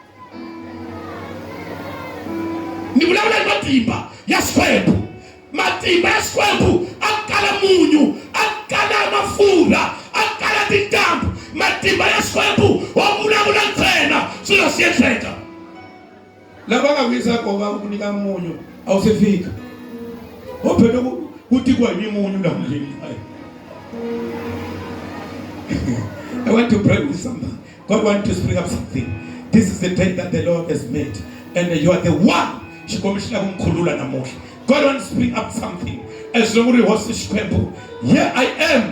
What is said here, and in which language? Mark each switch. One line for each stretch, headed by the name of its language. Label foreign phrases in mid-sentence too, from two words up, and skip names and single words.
Tsonga: ni vulavula hi matimba ya Xikwembu matimba ya Xikwembu a kala munyu a kala mafurha a kala tintambu matimba ya Xikwembu wa vulavula ntsena swilo swi endleka lava nga vuyisa kona va ku nyika munyu a wu se fika ho phela ku tikiwa hi munyu laha ndleni
English: I want to pray with somebody. God wants to spring up something. This is the day that the Lord has made and you are the one. God wants to bring up something. As long as it was Xikwembu. Here I am.